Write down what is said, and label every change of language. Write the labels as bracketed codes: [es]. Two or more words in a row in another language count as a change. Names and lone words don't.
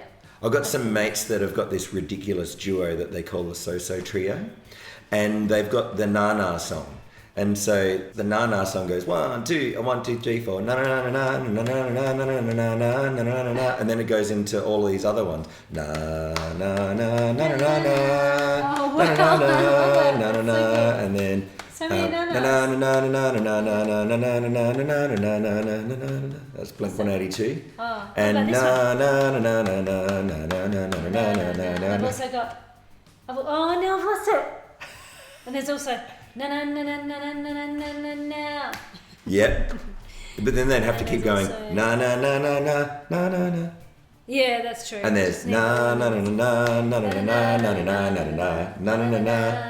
[en] I've got some mates that have got this ridiculous duo that they call the So-So Trio, and they've got the Na Na song. And so the Na Na song goes 1, 2, 1, 2, 3, 4, na na na na na na na na na na na na na na na, and then it goes into all these other ones. Na na na na na na na Oh, na na na wow. na na na, and then So many na nanas. na na na na na na na na na na na na na na na na na. That's Blink 182. Oh, And what about this na one? na na na na na na na na na na na na I've na. also got. Oh, now I've lost it. And there's also. Na na na na na na na na na na. Yep. But then they'd have to And keep there's going. also- Na na na na na na na na. Yeah, that's true. And there's na na na na na na na na na na na na na na na na.